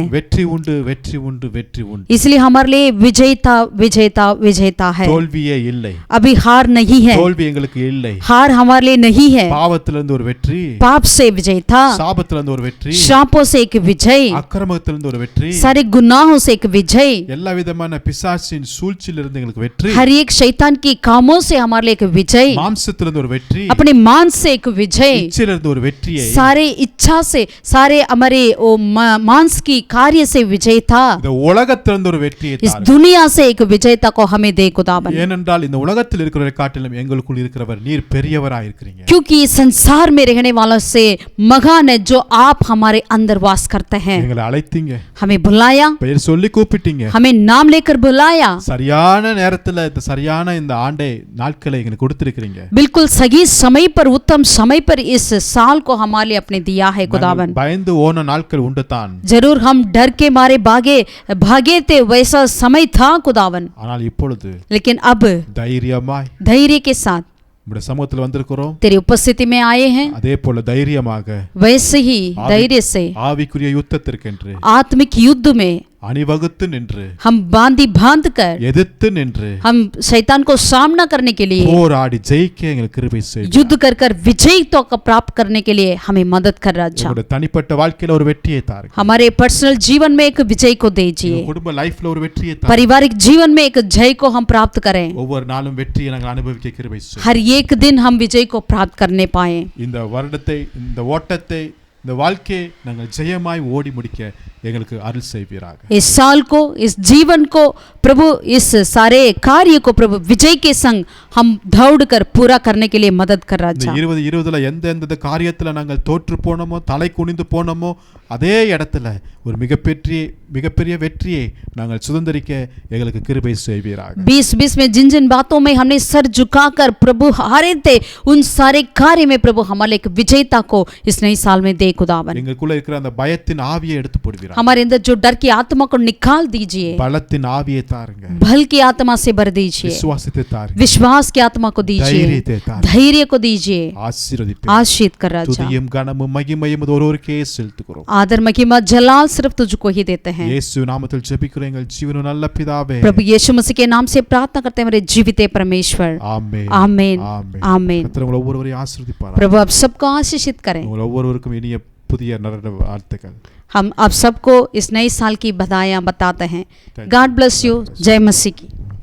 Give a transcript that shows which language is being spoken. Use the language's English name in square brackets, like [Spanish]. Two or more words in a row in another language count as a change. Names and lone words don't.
[Tamil] வெற்றி உண்டு, வெற்றி உண்டு, வெற்றி உண்டு. [Hindi] इसलिए हमारे लिए विजयता विजयता विजयता है, [Tamil] தோல்வியே இல்லை. [Hindi] अभी हार नहीं है, [Tamil] தோல்வி எங்களுக்கு இல்லை. [Hindi] हार हमारे लिए नहीं है। [Tamil] பாவத்திலிருந்து ஒரு வெற்றி, [Hindi] पाप से विजयता, [Tamil] சாபத்திலிருந்து ஒரு வெற்றி, [Hindi] श्रापों से एक विजय, [Tamil] அக்கிரமத்திலிருந்து ஒரு வெற்றி, [Hindi] सारे गुनाहों से एक विजय, [Tamil] எல்லா விதமான பிசாசின் சூழ்ச்சியிலிருந்து எங்களுக்கு வெற்றி, [Hindi] हर एक शैतान की कामों से हमारे लिए एक विजय, [Tamil] மாம்சத்திலிருந்து ஒரு வெற்றி, [Hindi] अपने मांस से एक विजय, [Tamil] இச்சையிலிருந்து ஒரு வெற்றியை, [Hindi] सारे इच्छा से, सारे हमारे वो मांस की कार्य से विजयता, [Tamil] இந்த உலகத்திலிருந்து ஒரு வெற்றியை [Hindi] इस [Tamil] தாருங்கள். [Hindi] दुनिया से एक विजयता को हमें दे खुदावन, [Tamil] ஏனென்றால் இந்த உலகத்தில் இருக்கிறவரை காட்டிலும் எங்களுக்குள் இருக்கிறவர் நீர் பெரியவராய் இருக்கிறீங்க. [Hindi] क्योंकि संसार में रहने वालों से महान है जो आप हमारे अंदर वास करते हैं। [Tamil] எங்களை அழைத்தீங்க, [Hindi] हमें बुलाया, [Tamil] பெயர் சொல்லி கூப்பிட்டீங்க, [Hindi] हमें नाम लेकर बुलाया, [Tamil] சரியான நேரத்துல இந்த சரியான இந்த ஆண்டை நாட்களை எங்களுக்கு கொடுத்திருக்கிறீங்க. [Hindi] बिल्कुल सही समय पर, उत्तम समय पर इस साल को हमारे लिए अपने दिया है खुदावन। [Tamil] பயந்து ஓன நாட்கள் உண்டு தான், [Hindi] जरूर हम डर के मारे भागे थे, वैसा समय था खुदावन, [Tamil] ஆனால் இப்பொழுது [Hindi] लेकिन अब [Tamil] தைரியமாய் [Hindi] धैर्य के साथ [Tamil] நம்முடைய சமூகத்தில் வந்திருக்கிறோம். [Hindi] तेरी उपस्थिति में आए हैं, [Tamil] அதே போல தைரியமாக [Hindi] वैसे ही धैर्य से [Tamil] ஆவிக்குரிய யுத்தத்திற்கென்று [Hindi] आत्मिक युद्ध में [Tamil] அணிவகுத்து நின்று, [Hindi] हम बांध कर [Tamil] எதிர்த்து நின்று, [Hindi] हम शैतान को सामना करने के लिए, [Tamil] போராடி ஜெயிக்க எங்களுக்கு கிருபை செய்யும். [Hindi] युद्ध कर विजय तो प्राप्त करने के लिए हमें मदद कर राजा। [Tamil] உங்களுடைய தனிப்பட்ட வாழ்க்கையில ஒரு வெற்றியை தாருங்க. [Hindi] हमारे पर्सनल जीवन में एक विजय को दीजिए, [Tamil] உங்க குடும்ப லைஃப்ல ஒரு வெற்றியை தாருங்க. [Hindi] पारिवारिक जीवन में एक जय को हम प्राप्त करें, [Tamil] ஒவ்வொரு நாளும் வெற்றியை நாங்கள் அனுபவிக்க கிருபை செய்யும். [Hindi] हर एक दिन हम विजय को प्राप्त करने पाए। [Tamil] இந்த வருடத்தை, இந்த ஓட்டத்தை, இந்த வாழ்க்கையை நாங்கள் ஜெயமாய் ஓடி முடிக்க எங்களுக்கு அருள் செய்வீராக. [Hindi] इस साल को, इस जीवन को प्रभु, इस सारे कार्य को प्रभु विजय के संग हम दौड़ कर पूरा करने के लिए मदद कर [Tamil] இந்த [Hindi] राजा। [Tamil] 2020ல எந்தெந்த காரியத்துல நாங்கள் தோற்று போனோமோ, தலை குனிந்து போனோமோ, அதே இடத்துல ஒரு மிகப்பெரிய வெற்றியை நாங்கள் சுதந்திரிக்க எங்களுக்கு கிருபை செய்வீராக. [Hindi] 2020 में जिन जिन बातों में हमने सर झुकाकर प्रभु हारे थे, उन सारे कार्य में प्रभु हमारे एक विजयता को इस नई साल में दे खुदावन। [Tamil] எங்களுக்குள்ள இருக்கிற அந்த பயத்தின் ஆவியை எடுத்து போடுவீராக. [Hindi] हमारे अंदर जो डर की आत्मा को निकाल दीजिए, [Tamil] பலத்தின் ஆவியை தாருங்க. [Hindi] बल की आत्मा से भर दीजिए, [Tamil] விசுவாசத்தை தாருங்க. [Hindi] विश्वास की आत्मा को दीजिए, [Tamil] தைரியத்தை தாருங்க. [Hindi] धैर्य को दीजिए, [Tamil] ஆசீர்வதிப்பீர். [Hindi] आशीष कर राजा। [Tamil] துதியும் கனமும் மகிமையும் ஒருவருக்கே செலுத்துகிறோம். [Hindi] आदर महिमा जलाल सिर्फ तुझको ही देते हैं। [Tamil] இயேசு நாமத்தில் ஜெபிக்கிறோம் எங்கள் ஜீவனுள்ள நல்ல பிதாவே. [Hindi] प्रभु यीशु मसीह के नाम से प्रार्थना करते हैं मेरे जीवित परमेश्वर, [Tamil] ஆமென். [Hindi] आमीन [Tamil] ஆமென். [Hindi] आमीन। [Tamil] கர்த்தர் உங்களை ஒவ்வொருவரையும் ஆசீர்வதிப்பாராக. [Hindi] प्रभु आप सबको आशीषित करें। [Tamil] உங்கள் ஒவ்வொருவருக்கும் இனிய புதிய வாழ்த்துக்கள். [Hindi] हम आप सबको इस नए साल की बधाइयां बताते हैं। [English] God bless you. [Hindi] जय मसीह की।